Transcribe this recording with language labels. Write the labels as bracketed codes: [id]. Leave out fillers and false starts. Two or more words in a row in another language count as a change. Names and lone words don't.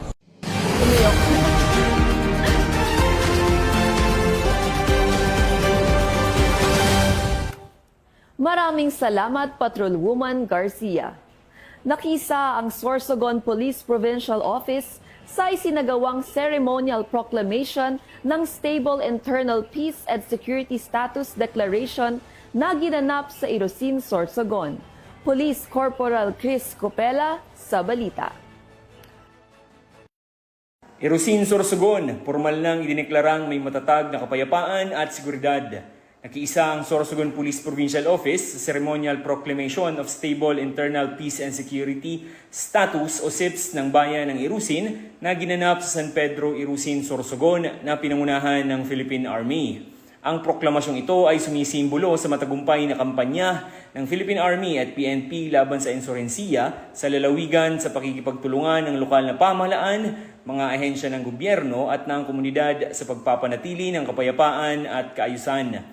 [tl] Maraming salamat, Patrolwoman Garcia. Nakisa ang Sorsogon Police Provincial Office sa isinagawang [en] ceremonial proclamation [tl] ng Stable Internal Peace and Security Status Declaration na ginanap sa Irosin, Sorsogon. Police Corporal Chris Copela sa balita. Irosin, Sorsogon, formal nang idineklarang may matatag na kapayapaan at seguridad. Nakiisa ang Sorsogon Police Provincial Office sa Ceremonial Proclamation of Stable Internal Peace and Security Status o SIPS ng bayan ng Irusin na ginanap sa San Pedro, Irusin, Sorsogon na pinangunahan ng Philippine Army. Ang proklamasyong ito ay sumisimbolo sa matagumpay na kampanya ng Philippine Army at PNP laban sa insurensiya sa lalawigan sa pakikipagtulungan ng lokal na pamahalaan, mga ahensya ng gobyerno at ng komunidad sa pagpapanatili ng kapayapaan at kaayusan.